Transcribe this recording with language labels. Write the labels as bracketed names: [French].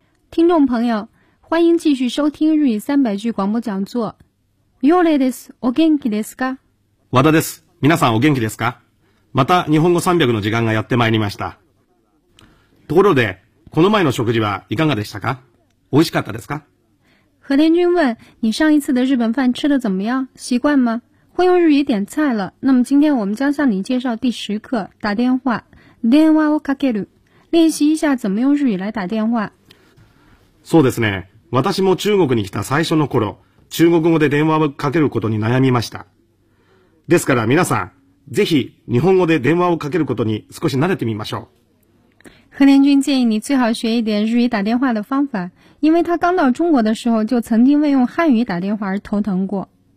[Chinese] 听众朋友，欢迎继续收听日语三百句广播讲座。 [Japanese] よれです。お元気ですか？和田です。皆さんお元気ですか？また日本語三百の時間がやってまいりました。ところで、この前の食事はいかがでしたか？美味しかったですか？ [Chinese] 何天君问，你上一次的日本饭吃得怎么样？习惯吗？会用日语点菜了。那么今天我们将向你介绍第十课，打电话， [Japanese] 電話をかける， [Chinese] 练习一下怎么用日语来打电话。 [Japanese] そうですね。私も中国に来た最初の頃、中国語で電話をかけることに悩みました。ですから皆さん、ぜひ日本語で電話をかけることに少し慣れてみましょう。 [Chinese] 何年君建议你最好学一点日语打电话的方法，因为他刚到中国的时候就曾经为用汉语打电话而头疼过。